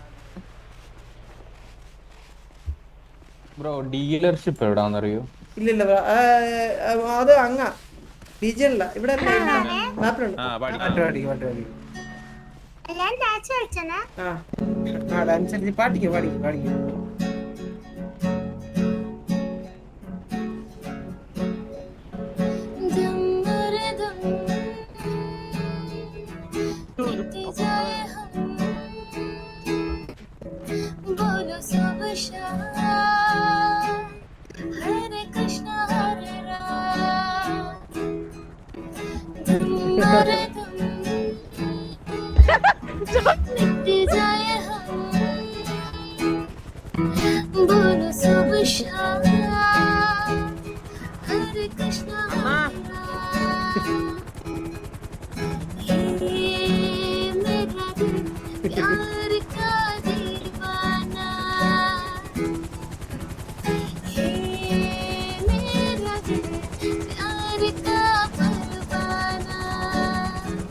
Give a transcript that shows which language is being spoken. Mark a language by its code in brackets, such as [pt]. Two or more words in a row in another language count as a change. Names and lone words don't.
[ml] ബ്രോ ഡീലർഷിപ്പ് എവിടാന്നറിയോ? ഇല്ലില്ല അത് അങ്ങ റീജിയനില്ല, ഇവിടെ മാപ്പിലുണ്ട്. എല്ലാം ഡാൻസ് കളിച്ചനാ? ആ ഡാൻസ് പാടിക്കോ പാടിക്കോ. [hi] बोलो सब हरे कृष्ण हरे राम, मिट जाए हम, बोलो सब हरे कृष्ण हरे राम, मेरा दिल प्यार का दीवाना, मेरा दिल प्यार का परवाना,